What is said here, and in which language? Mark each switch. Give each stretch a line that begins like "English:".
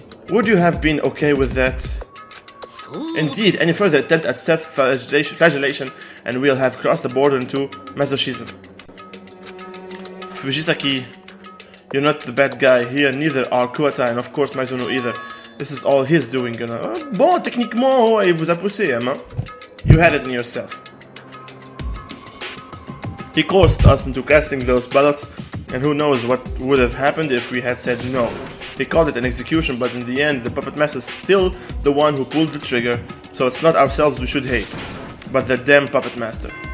English: Would you have been okay with that? Indeed, any further attempt at self-flagellation and we'll have crossed the border into masochism. Fujisaki, you're not the bad guy here, neither are Kuwata and of course Maizono either. This is all his doing, you know.
French: Bon, techniquement, il vous a poussé, hein?
English: You had it in yourself. He coerced us into casting those ballots, and who knows what would have happened if we had said no. He called it an execution, but in the end, the puppet master is still the one who pulled the trigger, so it's not ourselves we should hate, but the damn puppet master.